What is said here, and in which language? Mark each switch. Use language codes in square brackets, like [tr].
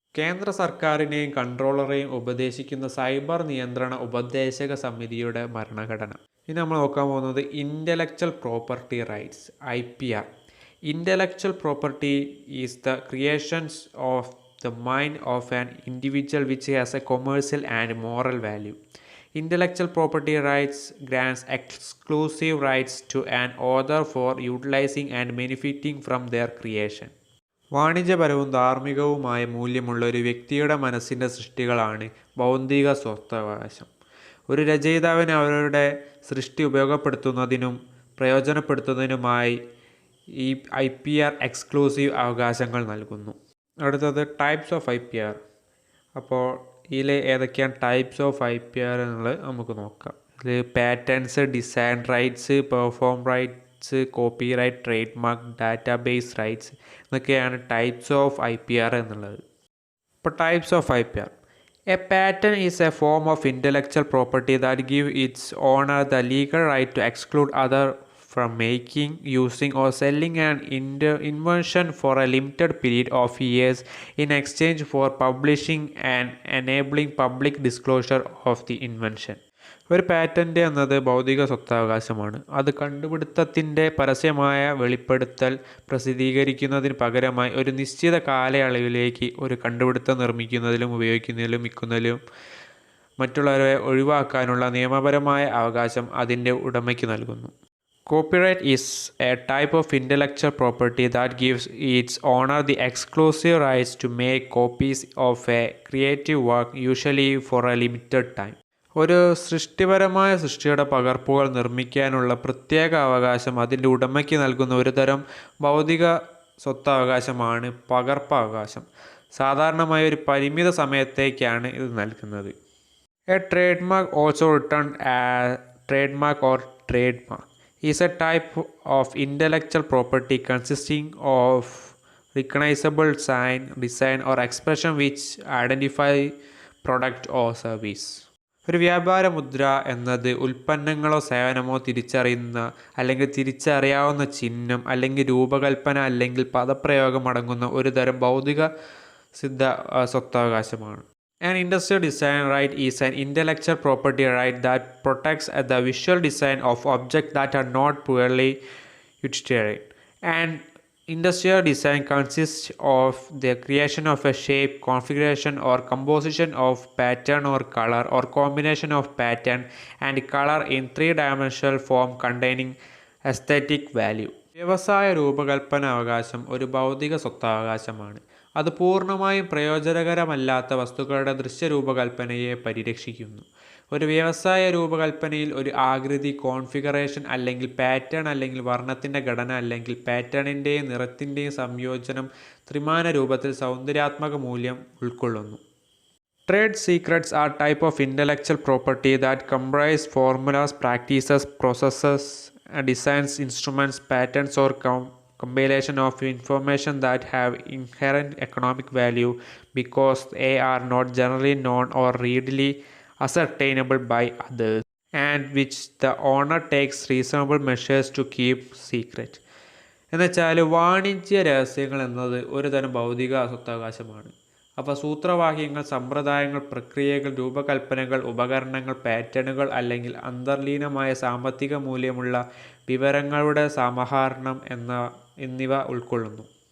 [ml] കേന്ദ്ര സർക്കാരിനെയും കൺട്രോളറെയും ഉപദേശിക്കുന്ന സൈബർ നിയന്ത്രണ ഉപദേശക സമിതിയുടെ ഭരണഘടന. ഇനി നമ്മൾ നോക്കാൻ പോകുന്നത് intellectual property rights, IPR. [en] Intellectual property is the creations of the mind of an individual which has a commercial and moral value. Intellectual property rights grants exclusive rights to an author for utilizing and benefiting from their creation. [ml] വാണിജ്യപരവും ധാർമ്മികവുമായ മൂല്യമുള്ള ഒരു വ്യക്തിയുടെ മനസ്സിൻ്റെ സൃഷ്ടികളാണ് ബൗദ്ധിക സ്വത്തവകാശം. ഒരു രചയിതാവിന് അവരുടെ സൃഷ്ടി ഉപയോഗപ്പെടുത്തുന്നതിനും പ്രയോജനപ്പെടുത്തുന്നതിനുമായി ഈ IPR എക്സ്ക്ലൂസീവ് അവകാശങ്ങൾ നൽകുന്നു. അടുത്തത് ടൈപ്സ് ഓഫ് IPR. അപ്പോൾ ഇതിൽ ഏതൊക്കെയാണ് ടൈപ്സ് ഓഫ് IPR എന്നുള്ളത് നമുക്ക് നോക്കാം. ഇതിൽ patents, design rights, perform rights, copy right, trade mark, database rights എന്നൊക്കെയാണ് ടൈപ്സ് ഓഫ് IPR എന്നുള്ളത്. ഇപ്പോൾ types of IPR. [en] A patent is a form of intellectual property that gives its owner the legal right to exclude others from making, using, or selling an invention for a limited period of years in exchange for publishing and enabling public disclosure of the invention. [ml] ഒരു patent എന്നത് ഭൗതിക സ്വത്തവകാശമാണ്. അത് കണ്ടുപിടുത്തത്തിൻ്റെ പരസ്യമായ വെളിപ്പെടുത്തൽ പ്രസിദ്ധീകരിക്കുന്നതിന് പകരമായി ഒരു നിശ്ചിത കാലയളവിലേക്ക് ഒരു കണ്ടുപിടുത്തം നിർമ്മിക്കുന്നതിലും ഉപയോഗിക്കുന്നതിലും വിൽക്കുന്നതിലും മറ്റുള്ളവരെ ഒഴിവാക്കാനുള്ള നിയമപരമായ അവകാശം അതിൻ്റെ ഉടമയ്ക്ക് നൽകുന്നു. [en] Copyright is a type of intellectual property that gives its owner the exclusive rights to make copies of a creative work, usually for a limited time. [ml] ഒരു സൃഷ്ടിപരമായ സൃഷ്ടിയുടെ പകർപ്പുകൾ നിർമ്മിക്കാനുള്ള പ്രത്യേക അവകാശം അതിൻ്റെ ഉടമയ്ക്ക് നൽകുന്ന ഒരു തരം ഭൗതിക സ്വത്തവകാശമാണ് പകർപ്പവകാശം. സാധാരണമായി ഒരു പരിമിത സമയത്തേക്കാണ് ഇത് നൽകുന്നത്. [en] A trademark, also written as trademark or trademark, is a type of intellectual property consisting of recognizable sign, design or expression which identify product or service. [ml] ഒരു വ്യാപാര മുദ്ര എന്നത് ഉൽപ്പന്നങ്ങളോ സേവനമോ തിരിച്ചറിയുന്ന അല്ലെങ്കിൽ തിരിച്ചറിയാവുന്ന ചിഹ്നം അല്ലെങ്കിൽ രൂപകൽപ്പന അല്ലെങ്കിൽ പദപ്രയോഗം അടങ്ങുന്ന ഒരു തരം ഭൗതിക Siddha സ്വത്തവകാശമാണ്. [en] An industrial design right is an intellectual property right that protects the visual design of objects that are not purely utilitarian. And industrial design consists of the creation of a shape, configuration or composition of pattern or color or combination of pattern and color in three-dimensional form containing aesthetic value. [ml] വ്യവസായ രൂപകൽപ്പന അവകാശം ഒരു ഭൗതിക സ്വത്തവകാശമാണ്. അത് പൂർണ്ണമായും പ്രയോജനകരമല്ലാത്ത വസ്തുക്കളുടെ ദൃശ്യരൂപകൽപ്പനയെ പരിരക്ഷിക്കുന്നു. ഒരു വ്യവസായ രൂപകൽപ്പനയിൽ ഒരു ആകൃതി, കോൺഫിഗറേഷൻ അല്ലെങ്കിൽ പാറ്റേൺ അല്ലെങ്കിൽ വർണ്ണത്തിൻ്റെ ഘടന അല്ലെങ്കിൽ പാറ്റേണിൻ്റെയും നിറത്തിൻ്റെയും സംയോജനം ത്രിമാന രൂപത്തിൽ സൗന്ദര്യാത്മക മൂല്യം ഉൾക്കൊള്ളുന്നു. [en] Trade secrets are type of intellectual property that comprise formulas, practices, processes, designs, instruments, patterns or compilation of information that have inherent economic value because they are not generally known or readily ascertainable by others, and which the owner takes reasonable measures to keep secret. [ml] എന്നുവെച്ചാൽ വാണിജ്യ രഹസ്യങ്ങൾ എന്നത് ഒരു തരം ഭൗതിക സ്വത്തവകാശമാണ്. അപ്പോൾ സൂത്രവാക്യങ്ങൾ, സമ്പ്രദായങ്ങൾ, പ്രക്രിയകൾ, രൂപകൽപ്പനകൾ, ഉപകരണങ്ങൾ, പാറ്റേണുകൾ അല്ലെങ്കിൽ അന്തർലീനമായ സാമ്പത്തിക മൂല്യമുള്ള വിവരങ്ങളുടെ സമാഹരണം എന്നിവ ഉൾക്കൊള്ളുന്നു.